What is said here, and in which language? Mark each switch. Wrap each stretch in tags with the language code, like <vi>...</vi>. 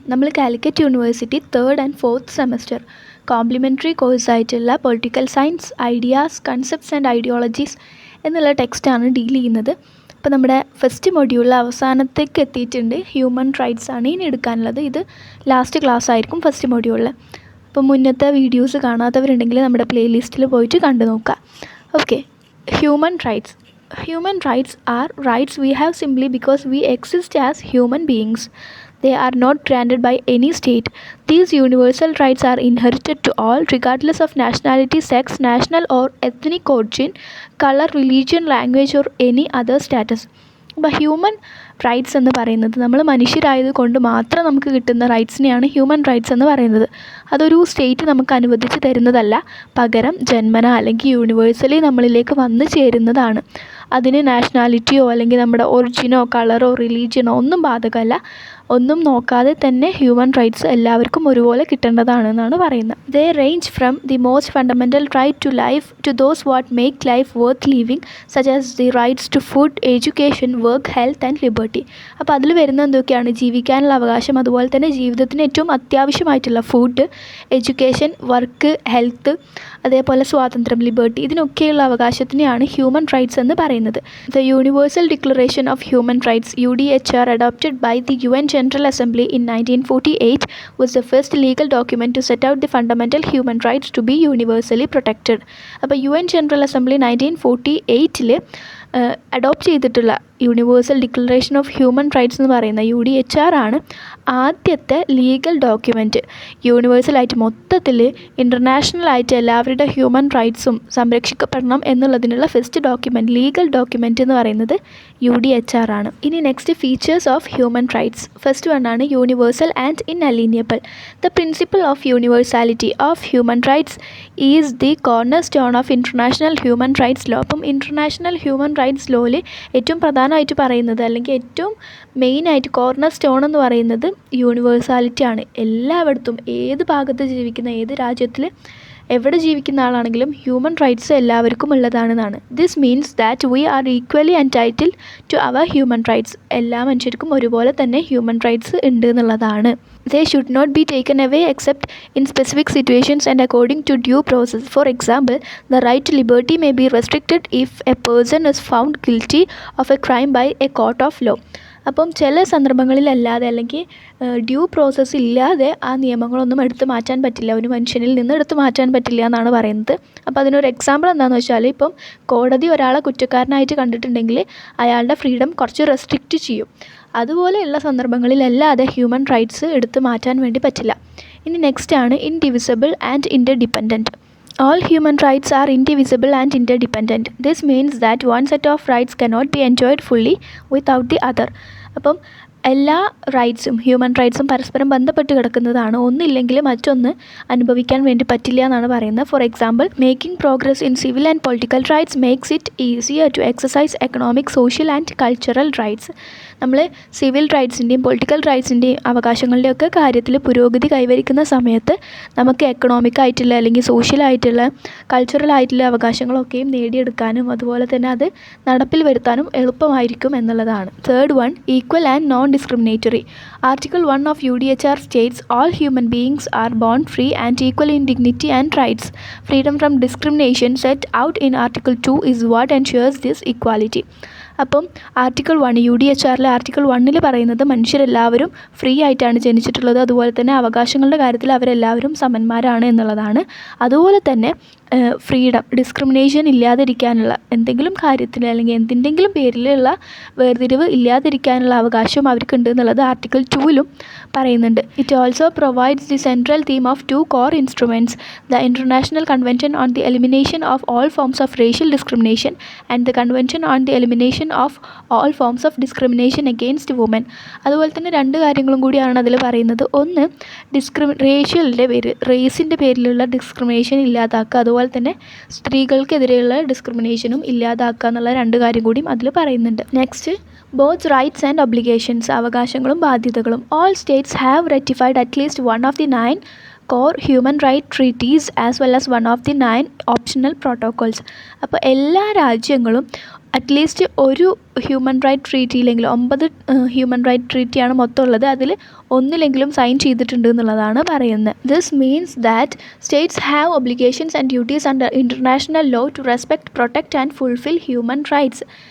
<ml>നമ്മൾ Calicut university 3rd and 4th semester complimentary കോഴ്സായിട്ടുള്ള political science ideas concepts and ideologies എന്നുള്ള ടെക്സ്റ്റാണ് deal ചെയ്യുന്നത്. അപ്പോൾ നമ്മുടെ ഫസ്റ്റ് മൊഡ്യൂളിൽ അവസാനത്തേക്ക് എത്തിയിട്ടുണ്ട്. ഹ്യൂമൻ റൈറ്റ്സ് ആണ് ഇനി എടുക്കാനുള്ളത്. ഇത് ലാസ്റ്റ് ക്ലാസ് ആയിരിക്കും ഫസ്റ്റ് മൊഡ്യൂളിൽ. അപ്പോൾ മുന്നത്തെ വീഡിയോസ് കാണാത്തവരുണ്ടെങ്കിൽ നമ്മുടെ പ്ലേലിസ്റ്റിൽ പോയിട്ട് കണ്ടു നോക്കുക.</ml> <en>Okay, human rights. Human rights are rights we have simply because we exist as human beings. They are not granted by any state. These universal rights are inherited to all, regardless of nationality, sex, national or ethnic origin, color, religion, language or any other status.</en> <ml>അപ്പോൾ human rights എന്ന് പറയുന്നത് നമ്മൾ മനുഷ്യരായത് കൊണ്ട് മാത്രം നമുക്ക് കിട്ടുന്ന റൈറ്റ്സിനെയാണ് human rights എന്ന് പറയുന്നത്. അതൊരു സ്റ്റേറ്റ് നമുക്ക് അനുവദിച്ച് തരുന്നതല്ല, പകരം ജന്മന അല്ലെങ്കിൽ യൂണിവേഴ്സലി നമ്മളിലേക്ക് വന്നു ചേരുന്നതാണ്. അതിന് നാഷണാലിറ്റിയോ അല്ലെങ്കിൽ നമ്മുടെ ഒറിജിനോ കളറോ റിലീജിയനോ ഒന്നും ബാധകമല്ല. ഒന്നും നോക്കാതെ തന്നെ ഹ്യൂമൻ റൈറ്റ്സ് എല്ലാവർക്കും ഒരുപോലെ കിട്ടേണ്ടതാണെന്നാണ് പറയുന്നത്.</ml> <en>They range from the most fundamental right to life to those what make life worth living such as the rights to food, education, work, health and liberty.</en> <ml>അപ്പോൾ അതിൽ വരുന്ന എന്തൊക്കെയാണ്? ജീവിക്കാനുള്ള അവകാശം, അതുപോലെ തന്നെ ജീവിതത്തിന് ഏറ്റവും അത്യാവശ്യമായിട്ടുള്ള ഫുഡ്, എഡ്യൂക്കേഷൻ, വർക്ക്, ഹെൽത്ത്, അതേപോലെ സ്വാതന്ത്ര്യം, ലിബർട്ടി, ഇതിനൊക്കെയുള്ള അവകാശത്തിനെയാണ് ഹ്യൂമൻ റൈറ്റ്സ് എന്ന് പറയുന്നത്.</ml> <en>The universal declaration of human rights UDHR adopted by the UN General Assembly in 1948 was the first legal document to set out the fundamental human rights to be universally protected.</en> <ml>അപ്പോൾ UN General Assembly 1948 adopt ചെയ്തിട്ടുള്ള universal declaration of human rights എന്ന് പറയുന്ന UDHR ആണ് ആദ്യത്തെ legal document. യൂണിവേഴ്സലായിട്ട് മൊത്തത്തിൽ ഇൻ്റർനാഷണലായിട്ട് എല്ലാവരുടെ human റൈറ്റ്സും സംരക്ഷിക്കപ്പെടണം എന്നുള്ളതിനുള്ള first document, legal document എന്ന് പറയുന്നത് UDHR ആണ്. ഇനി next features of human rights. First one ആണ് universal and ഇൻഅലീനിയബിൾ.</ml> <en>The principle of universality of human rights is the corner stone of international human rights law.</en> <ml>അപ്പം international human rights ലോയിൽ ഏറ്റവും പ്രധാനമായിട്ട് പറയുന്നത് അല്ലെങ്കിൽ ഏറ്റവും മെയിനായിട്ട് കോർണർ സ്റ്റോൺ എന്ന് പറയുന്നത് യൂണിവേഴ്സാലിറ്റി ആണ്. എല്ലായിടത്തും ഏത് ഭാഗത്ത് ജീവിക്കുന്ന, ഏത് രാജ്യത്തിൽ എവിടെ ജീവിക്കുന്ന ആളാണെങ്കിലും ഹ്യൂമൻ റൈറ്റ്സ് എല്ലാവർക്കും ഉള്ളതാണെന്നാണ്.</ml> <en>This means that we are equally entitled to our human rights.</en> <ml>എല്ലാ മനുഷ്യർക്കും ഒരുപോലെ തന്നെ ഹ്യൂമൻ റൈറ്റ്സ് ഉണ്ട് എന്നുള്ളതാണ്.</ml> <en>They should not be taken away except in specific situations and according to due process. For example, the right to liberty may be restricted if a person is found guilty of a crime by a court of law.</en> <ml>അപ്പം ചില സന്ദർഭങ്ങളിലല്ലാതെ അല്ലെങ്കിൽ due process ഇല്ലാതെ ആ നിയമങ്ങളൊന്നും എടുത്തു മാറ്റാൻ പറ്റില്ല, ഒരു മനുഷ്യനിൽ നിന്ന് എടുത്തു മാറ്റാൻ പറ്റില്ല എന്നാണ് പറയുന്നത്. അപ്പോൾ അതിനൊരു എക്സാമ്പിൾ എന്താണെന്ന് വെച്ചാൽ, ഇപ്പം കോടതി ഒരാളെ കുറ്റക്കാരനായിട്ട് കണ്ടിട്ടുണ്ടെങ്കിൽ അയാളുടെ ഫ്രീഡം കുറച്ച് റെസ്ട്രിക്റ്റ് ചെയ്യും. അതുപോലെയുള്ള സന്ദർഭങ്ങളിലല്ലാതെ ഹ്യൂമൻ റൈറ്റ്സ് എടുത്തു മാറ്റാൻ വേണ്ടി പറ്റില്ല. ഇനി നെക്സ്റ്റ് ആണ് indivisible and ഇൻ്റർഡിപെൻഡൻറ്റ്.</ml> <en>All human rights are indivisible and interdependent. This means that one set of rights cannot be enjoyed fully without the other.</en> <ml>അപ്പം എല്ലാ റൈറ്റ്സും ഹ്യൂമൻ റൈറ്റ്സും പരസ്പരം ബന്ധപ്പെട്ട് കിടക്കുന്നതാണ്. ഒന്നില്ലെങ്കിൽ മറ്റൊന്ന് അനുഭവിക്കാൻ വേണ്ടി പറ്റില്ല എന്നാണ് പറയുന്നത്.</ml> <en>For example, making progress in civil and political rights makes it easier to exercise economic, social and cultural rights.</en> <ml>നമ്മൾ സിവിൽ റൈറ്റ്സിൻ്റെയും പൊളിറ്റിക്കൽ റൈറ്റ്സിൻ്റെയും അവകാശങ്ങളുടെയൊക്കെ കാര്യത്തിൽ പുരോഗതി കൈവരിക്കുന്ന സമയത്ത് നമുക്ക് എക്കണോമിക് ആയിട്ടുള്ള അല്ലെങ്കിൽ സോഷ്യലായിട്ടുള്ള കൾച്ചറൽ ആയിട്ടുള്ള അവകാശങ്ങളൊക്കെയും നേടിയെടുക്കാനും അതുപോലെ തന്നെ അത് നടപ്പിൽ വരുത്താനും എളുപ്പമായിരിക്കും എന്നുള്ളതാണ്.</ml> <en>Third one, equal and non discriminatory. Article 1 of UDHR states all human beings are born free and equal in dignity and rights. Freedom from discrimination set out in Article 2 is what ensures this equality.</en> <ml>അപ്പം article 1 UDHRലെ article 1 പറയുന്നത് മനുഷ്യരെല്ലാവരും free ആയിട്ടാണ് ജനിച്ചിട്ടുള്ളത്, അതുപോലെ തന്നെ അവകാശങ്ങളുടെ കാര്യത്തിൽ അവരെല്ലാവരും സമന്മാരാണ് എന്നുള്ളതാണ്. അതുപോലെ തന്നെ ഫ്രീഡം, ഡിസ്ക്രിമിനേഷൻ ഇല്ലാതിരിക്കാനുള്ള എന്തെങ്കിലും കാര്യത്തിൽ അല്ലെങ്കിൽ എന്തിൻ്റെങ്കിലും പേരിലുള്ള വേർതിരിവ് ഇല്ലാതിരിക്കാനുള്ള അവകാശം അവർക്കുണ്ട് എന്നുള്ളത് ആർട്ടിക്കിൾ 2 പറയുന്നുണ്ട്.</ml> <en>It also provides the central theme of 2 core instruments, the international convention on the elimination of all forms of racial discrimination and the convention on the elimination of all forms of discrimination against women.</en> <ml>അതുപോലെ തന്നെ രണ്ട് കാര്യങ്ങളും കൂടിയാണ് അതിൽ പറയുന്നത്. ഒന്ന്, റേഷ്യലിൻ്റെ പേര്, റേസിൻ്റെ പേരിലുള്ള ഡിസ്ക്രിമിനേഷൻ ഇല്ലാതാക്കുക, അതുപോലെ തന്നെ സ്ത്രീകൾക്കെതിരെയുള്ള ഡിസ്ക്രിമിനേഷനും ഇല്ലാതാക്കുക എന്നുള്ള രണ്ട് കാര്യം കൂടിയും അതിൽ പറയുന്നുണ്ട്.</ml> <en>next, both rights and obligations,</en> <ml>അവകാശങ്ങളും ബാധ്യതകളും.</ml> <en>All states have ratified at least one of the 9 core human right treaties as well as one of the 9 optional protocols.</en> <ml>അപ്പോൾ എല്ലാ രാജ്യങ്ങളും അറ്റ്ലീസ്റ്റ് ഒരു ഹ്യൂമൻ റൈറ്റ് ട്രീറ്റിയിലെങ്കിലും 9 ഹ്യൂമൻ റൈറ്റ് ട്രീറ്റിയാണ് മൊത്തം ഉള്ളത്, അതിൽ ഒന്നിലെങ്കിലും സൈൻ ചെയ്തിട്ടുണ്ട് എന്നുള്ളതാണ് പറയുന്നത്.</ml> <en>This means that states have obligations and duties under international law to respect, protect and fulfil human rights.</en>